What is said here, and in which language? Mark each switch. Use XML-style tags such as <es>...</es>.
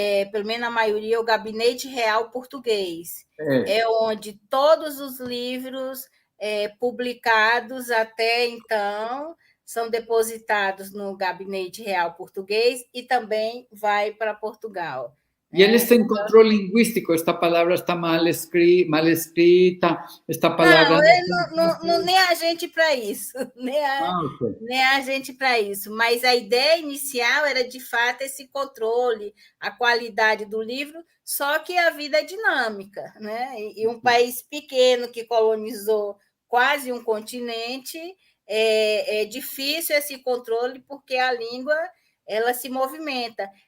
<pt>pelo menos a maioria, o Gabinete Real Português. É onde todos os livros publicados até então são depositados no Gabinete Real Português e também vai para Portugal.</pt> <es>Y él está en control lingüístico, esta palabra está mal escrita, esta palabra...</es> <pt>Não, nem a gente para isso, nem a gente para isso, mas a ideia inicial era, de fato, esse controle, a qualidade do livro, só que a vida é dinâmica, né? E um país pequeno que colonizou quase um continente, é difícil esse controle, porque a língua ela se movimenta.</pt>